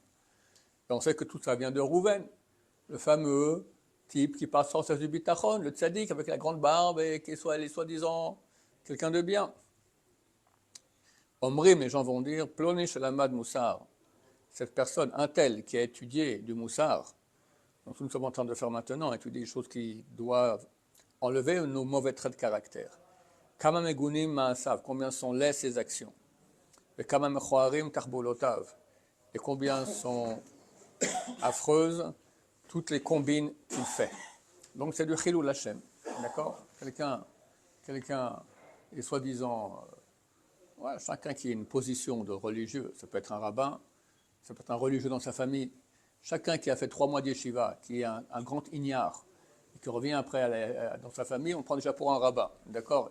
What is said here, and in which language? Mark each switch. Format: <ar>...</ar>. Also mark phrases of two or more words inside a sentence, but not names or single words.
<fr>Et on sait que tout ça vient de Rouven, le fameux type qui passe sans cesse du bitachon, le tzaddik avec la grande barbe et qui est soi-disant quelqu'un de bien. Omrim, les gens vont dire,</fr> <he>פלוני שלמד מוסר,</he> <fr>cette personne, un tel qui a étudié du moussar, donc nous sommes en train de faire maintenant, étudier des choses qui doivent enlever nos mauvais traits de caractère.</fr> <he>כמה מגונים מעשיו,</he> <fr>combien sont laids ses actions.</fr> <he>Et כמה מכוערים תחבולותיו,</he> <fr>et combien sont affreuses toutes les combines qu'il fait. Donc c'est du</fr> <he>חילול השם,</he> <fr>d'accord? Quelqu'un est soi-disant, chacun qui a une position de religieux, ça peut être un rabbin, ça peut être un religieux dans sa famille, chacun qui a fait 3 mois d'yeshiva, qui est un grand ignare, et qui revient après dans sa famille, on le prend déjà pour un rabbin, d'accord?</fr>